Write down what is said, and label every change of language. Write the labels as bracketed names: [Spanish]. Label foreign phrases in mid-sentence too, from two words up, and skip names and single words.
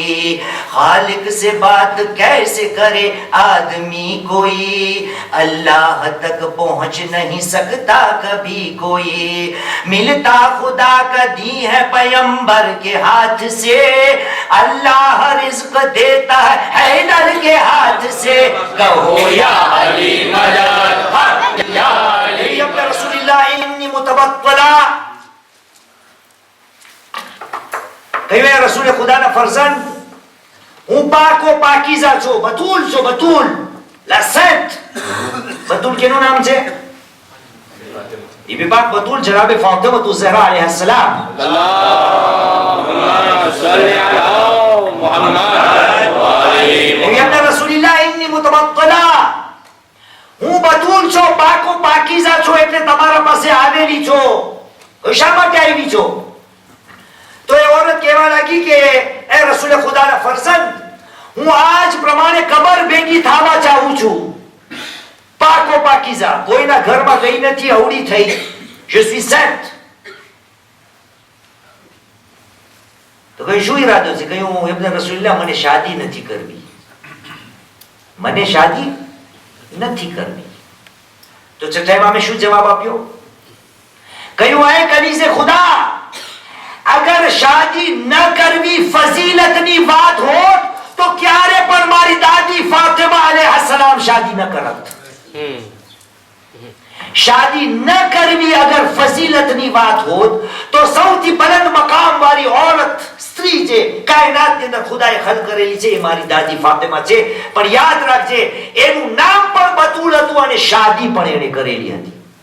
[Hindi] खालिक से बात कैसे करे आदमी कोई अल्लाह तक पहुंच नहीं सकता कभी कोई मिलता खुदा का दी है पैगंबर के हाथ से अल्लाह रिज़्क देता है हैदर के हाथ से कहो या अली मदद या अली [Arabic] رسول الله إني متوكلة [Gujarati] કહ્યું એ રસૂલે ખુદાના ફરઝંદ, હું પાકો પાકીઝા છું, બતુલ છું, બતુલ, [French] la sainte. [Gujarati] બતુલ કેનું નામ છે? [Hindi] એ भी बात बतूल जनाब फातिमा ज़हरा अलैहिस्सलाम. [Arabic] رسول الله إني متبتلة, [Gujarati] હું બતુલ છું, પાકો પાકીઝા છું, એટલે તમારા પાસે આવેલી છો. શા માટે આવી છો? તો એ औरत કહેવા લાગી કે એ રસૂલ ખુદાના ફરઝંદ, હું આજ પ્રમાણે કબર ભેગી થવા ચાહું છું. પાકો પાકીઝા, કોઈના ઘરમાં ગઈ નથી, અવળી થઈ. [French] Je suis sainte. [Gujarati] તો કઈ શું ઈરાદો છે? કહ્યું ઇબ્ન રસૂલિલ્લાહ, મને શાદી નથી કરવી, મને શાદી નથી કરવી. તો છઠ્ઠા ઇમામે શું જવાબ આપ્યો? કહ્યું એ કનીઝે ખુદા, અગર શાદી ન કરવી ફઝીલતની વાત હોત તો ક્યારે પણ મારી દાદી ફાતિમા અલૈહિસ્સલામ શાદી ન કરત. શાદી ન કરવી અગર ફઝીલતની વાત હોત તો સૌથી બુલંદ મકામ વાળી औरत સ્ત્રી જે કાયનાતની અંદર ખુદાએ ખલ કરેલી છે એ મારી દાદી ફાતિમા છે. પણ યાદ રાખજે, એનું નામ પણ બતુલ હતું અને શાદી પણ એને કરેલી હતી.